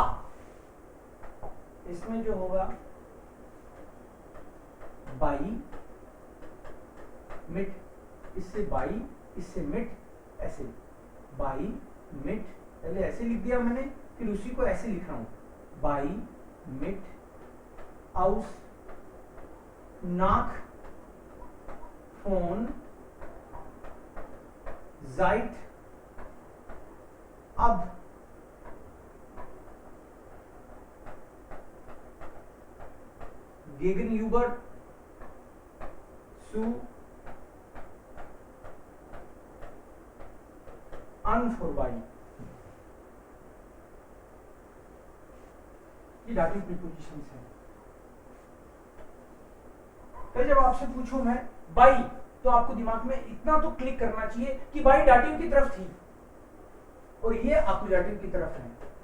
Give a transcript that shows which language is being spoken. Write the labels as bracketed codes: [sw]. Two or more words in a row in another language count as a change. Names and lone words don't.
[hi] इसमें जो होगा [de] bei, mit, [hi] इससे बाई, इससे मिट, ऐसे [de] bei mit, [hi] पहले ऐसे लिख दिया मैंने, फिर उसी को ऐसे लिख रहा हूं, [de] bei mit aus nach von seit ab. gegenüber zu an vorbei, [hi] ये [en] dative prepositions [hi] है। फिर जब आपसे पूछूं मैं बाई, तो आपको दिमाग में इतना तो क्लिक करना चाहिए कि बाई डाटिव की तरफ थी और ये अकुजाटिव की तरफ है।